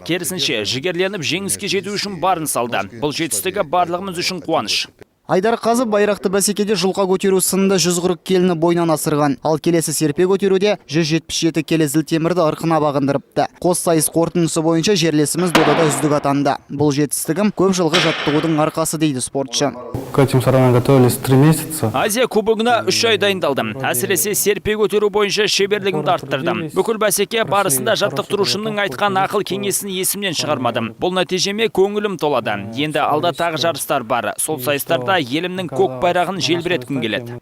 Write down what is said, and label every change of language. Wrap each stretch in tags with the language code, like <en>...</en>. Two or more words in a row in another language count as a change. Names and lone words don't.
<kk>Керісінше, жігерленіп жеңіске жету үшін барын салды. Бұл жетістігі барлығымыз үшін қуаныш. Айдар Қазов байрақты бәсекеде жұлқа көтеру сынында 140 келіні бойынан асырған. Ал келесі серпе көтеруде 177 келі зілтемірді ырқына бағындырыпты. Қос сайыс қорытындысы бойынша жерлесіміз додада үздік атанды. Бұл жетістігім көп жылғы жаттығудың арқасы дейді спортшы.</kk> <ru>К этим соревнованиям готовились 3 месяца.</ru> <kk>Азия кубогына 3 ай дайындалдым. Әсіресе серпе көтеру бойынша шеберлігімді арттырдым. Бүкіл бәсеке барысында жаттықтырушымның айтқан ақыл кеңесін есімнен шығармадым. Бұл нәтижеме көңілім толады. Енді алда тағы жарыстар бар. Сол сайыстарда елімнің көк байрағын желбіреткім келеді.</kk>